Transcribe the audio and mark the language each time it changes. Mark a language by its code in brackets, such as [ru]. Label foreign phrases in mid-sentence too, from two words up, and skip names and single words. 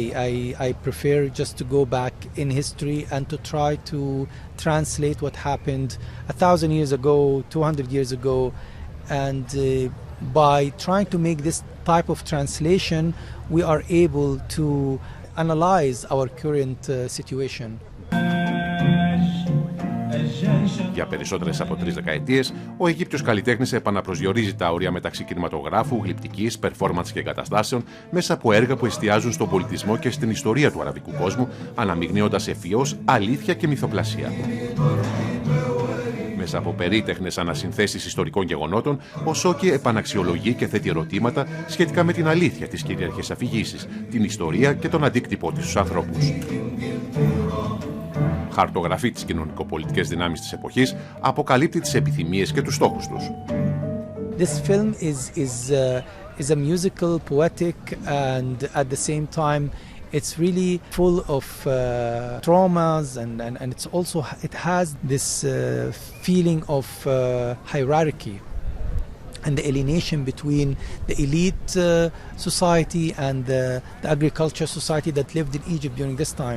[en] I prefer just to go back in history and to try to translate what happened 1,000 years ago, 200 years ago, and by trying to make this type of translation, we are able to analyze our current situation. [el] Για περισσότερες από 3 δεκαετίες, ο Αιγύπτιος καλλιτέχνης επαναπροσδιορίζει τα όρια μεταξύ κινηματογράφου, γλυπτικής, performance και εγκαταστάσεων μέσα από έργα που εστιάζουν στον πολιτισμό και στην ιστορία του αραβικού κόσμου, αναμειγνύοντας ευφυώς αλήθεια και μυθοπλασία. Μέσα από περίτεχνες ανασυνθέσεις ιστορικών γεγονότων, ο Σόκι επαναξιολογεί και θέτει ερωτήματα σχετικά με την αλήθεια της κυρίαρχης αφηγήσης, την ιστορία και τον αντίκτυπό της στους ανθρώπους. Χαρτογραφεί τις κοινωνικοπολιτικές δυνάμεις της εποχής, αποκαλύπτει τις επιθυμίες και τους στόχους τους. [en] This film is a musical, poetic, and at the same time it's really full of traumas and it's also it has this feeling of hierarchy and the alienation between the elite society and the agriculture society that lived in Egypt during this time.